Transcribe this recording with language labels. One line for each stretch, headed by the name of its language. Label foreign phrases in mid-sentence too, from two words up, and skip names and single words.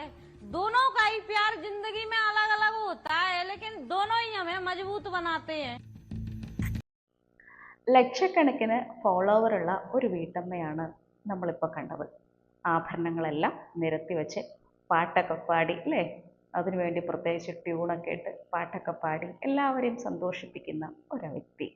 Hindi: दोनों का ही प्यार जिंदगी में अलग अलग होता है, लेकिन दोनों ही हमें मजबूत बनाते हैं.
Malayalam: ലക്ഷക്കണക്കിന് ഫോളോവറുള്ള ഒരു വീട്ടമ്മയാണ് നമ്മളിപ്പോൾ കണ്ടത്. ആഭരണങ്ങളെല്ലാം നിരത്തി വെച്ച് പാട്ടൊക്കെ പാടി അല്ലേ? അതിനുവേണ്ടി പ്രത്യേകിച്ച് ട്യൂണൊക്കെ ഇട്ട് പാട്ടൊക്കെ പാടി എല്ലാവരെയും സന്തോഷിപ്പിക്കുന്ന ഒരു വ്യക്തി.